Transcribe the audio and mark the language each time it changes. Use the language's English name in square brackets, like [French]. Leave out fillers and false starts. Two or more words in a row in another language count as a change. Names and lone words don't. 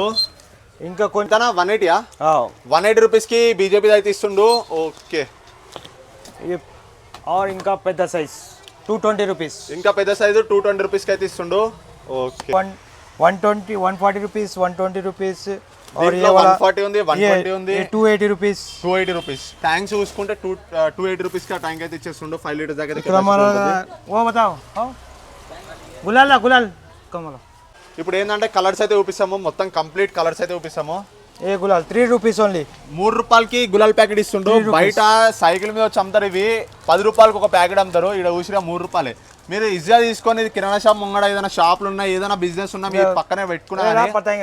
[Telugu] ఇంకా కొంత 180యా? 180 రూపీస్కి బీజేపీ అయితే ఇస్తుండు. ఓకే और ఇంకా పెద్ద సైజ్ 220 rupees. ఇంకా పెద్ద సైజు 220 రూపీస్కి అయితే ఇస్తుండు. ఓకే [English] 120 140 rupees 120 rupees. [Hindi] और ये [Telugu] 140 ఉంది, 120 ఉంది, [English] 280 rupees. 280 రూపీస్. [Telugu] ట్యాంక్స్ చూసుకుంటే 280 రూపీస్కి ఆ ట్యాంక్ అయితే ఇచ్చేస్తుండు. 5 లీటర్స్ దాకా అయితే [Hindi] वो बताओ गुलाल कमला. [Telugu] ఇప్పుడు ఏంటంటే కలర్స్ అయితే చూపిస్తాము. మొత్తం కంప్లీట్ కలర్స్ అయితే చూపిస్తాము. ఏ గులాల్ 3 [English] rupees only. [Telugu] 3 రూపాయలకి గులాల్ ప్యాకెట్ ఇస్తుండు. [English] 3 rupees. [Telugu] బయట సైకిల్ మీద వచ్చి అమ్ముతారు, ఇవి 10 రూపాయలకి ఒక ప్యాకెట్ అమ్ముతారు. ఇక్కడ ఊసిగా 3 రూపాయలే. మీరు ఈజీగా తీసుకొని ఇది కిరాణా షాప్ ముంగడ ఏదైనా షాపులు ఉన్నా ఏదైనా బిజినెస్ ఉన్నా మీరు పక్కనే పెట్టుకున్నా